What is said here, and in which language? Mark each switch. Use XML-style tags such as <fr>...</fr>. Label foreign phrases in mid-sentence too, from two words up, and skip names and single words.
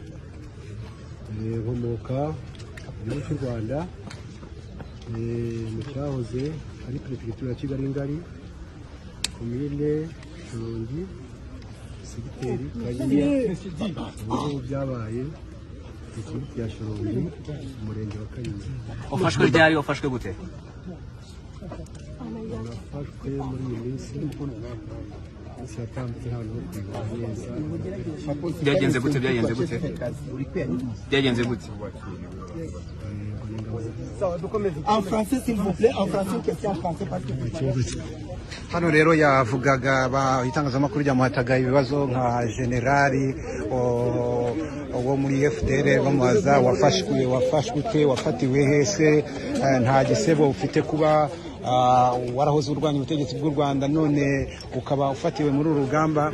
<rw>Nkomoka mu cy'u Rwanda, mu cyahoze ari perefegitura ya Kigali ngari, komine Shyorongi, segiteri Kanyinya, ubu byabaye ikigo cya Shyorongi, umurenge wa Kanyinya. Wafashwe ryari, wafashwe gute? Nafashwe muri iyi minsi yatambutse hano neza. Byagenze gute?</rw> <fr>En français, s'il vous plaît, en français, une question en français parce que...</fr> <rw>Hano rero yavugaga itangazamakuru ryamuhataga ibibazo nka generali wo muri FDR bamubaza wafashwe ute, wafatiwe hese, nta gisebo ufite kuba warahoze urwanya ubutegetsi bw'u Rwanda none ukaba ufatiwe muri uru rugamba.</rw>